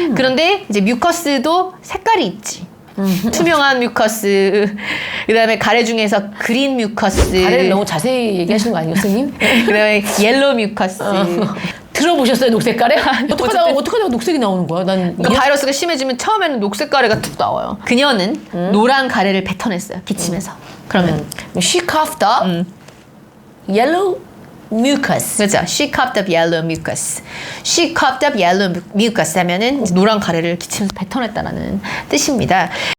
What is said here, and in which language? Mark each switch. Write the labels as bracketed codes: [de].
[ko] 그런데 이제 mucus도 색깔이 있지. 투명한 뮤커스, 그다음에 가래 중에서 그린 뮤커스. 가래를 너무 자세히 얘기하시는 거 아니에요, 선생님? 그다음에 옐로 뮤커스. 들어보셨어요, 녹색 가래? 어떡하다가 녹색이 나오는 거야? 그러니까 바이러스가 심해지면 처음에는 녹색 가래가 툭 나와요. 그녀는 노란 가래를 뱉어냈어요, 기침에서. 그러면 [en] she coughed up yellow mucus. [ko] 그렇죠. [en] She coughed up yellow mucus. She coughed up yellow mucus [ko] 하면은 노란 가래를 기침에서 뱉어냈다라는 뜻입니다.